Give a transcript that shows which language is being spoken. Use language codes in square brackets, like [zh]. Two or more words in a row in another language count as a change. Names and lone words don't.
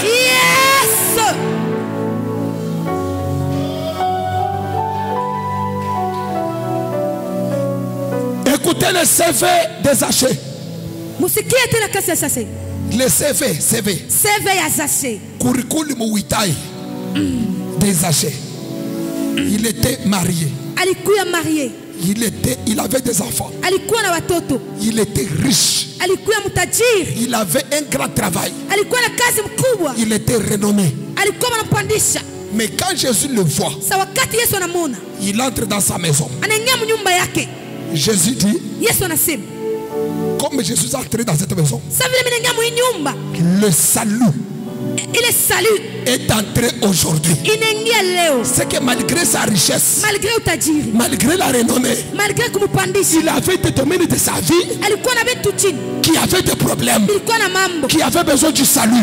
[fr] Écoutez le CV des Zachée. Le CV [sw] ya Zachée. [fr] Curriculum vitae des Zachée. Il était marié. [sw] Alikuwa marié. [fr] Il avait des enfants. [sw] Alikuwa na watoto. [fr] Il était riche. [sw] Alikuwa mtajiri. [fr] Il avait un grand travail. [sw] Alikuwa na kazi mkubwa. [fr] Il était renommé. [sw] Alikuwa anampandisha. [fr] Mais quand Jésus le voit, [sw] wakati Yesu anamuona, [fr] il entre dans sa maison. [sw] Anaingia nyumba yake. [fr] Jésus dit, [sw] Yesu anasema, [fr] comme Jésus est entré dans cette maison, le salut est entré aujourd'hui. C'est que malgré sa richesse, malgré la renommée, il avait des domaines de sa vie qui avaient des problèmes, qui avaient besoin du salut.